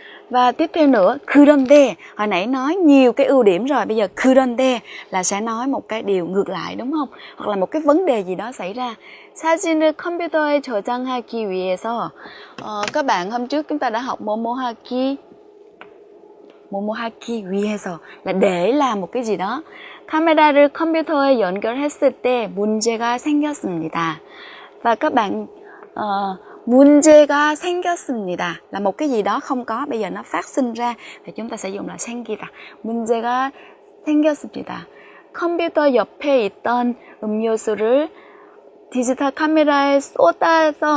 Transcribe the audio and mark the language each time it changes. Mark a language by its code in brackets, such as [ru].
[vi] Và tiếp theo nữa, 그런데, hồi nãy nói nhiều cái ưu điểm rồi, bây giờ 그런데 là sẽ nói một cái điều ngược lại đúng không? Hoặc là một cái vấn đề gì đó xảy ra. [ko] 사진을 컴퓨터에 저장하기 위해서, [vi] các bạn hôm trước chúng ta đã học 뭐뭐하기 위해서 là để làm một cái gì đó. [ko] 카메라를 컴퓨터에 연결했을 때 문제가 생겼습니다. [vi] Và các bạn [ko] 문제가 생겼습니다 [vi] là một cái gì đó không có, bây giờ nó phát sinh ra thì chúng ta sẽ dùng là 생기다. [ko] 문제가 생겼습니다. 컴퓨터 옆에 있던 음료수를 디지털 카메라에 쏟다.